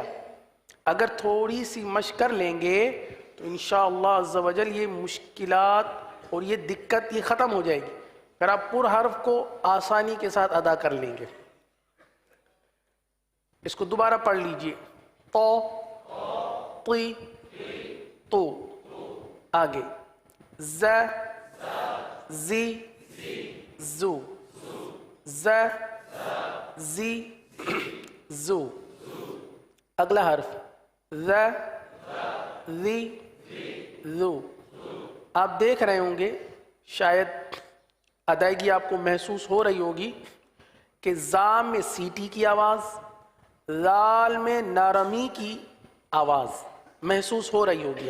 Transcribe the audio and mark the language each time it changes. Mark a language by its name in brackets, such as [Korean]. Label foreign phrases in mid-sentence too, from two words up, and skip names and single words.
[Urdu] اگر تھوڑی سی مشق کر لیں گے تو [Arabic] انشاءاللہ عز و جل [Urdu] یہ مشکلات اور یہ دقت یہ ختم ہو جائے گی، پھر آپ پر حرف کو آسانی کے ساتھ ادا کر لیں گے۔ اس کو دوبارہ پڑھ لیجئے، تو طی تو، آگے ز زی زو، ز زی زو، اگلا حرف ز زی زو۔ آپ دیکھ رہے ہوں گے، شاید ادائیگی آپ کو محسوس ہو رہی ہوگی کہ زا میں سیٹی کی آواز، لال میں نرمی کی آواز محسوس ہو رہی ہوگی۔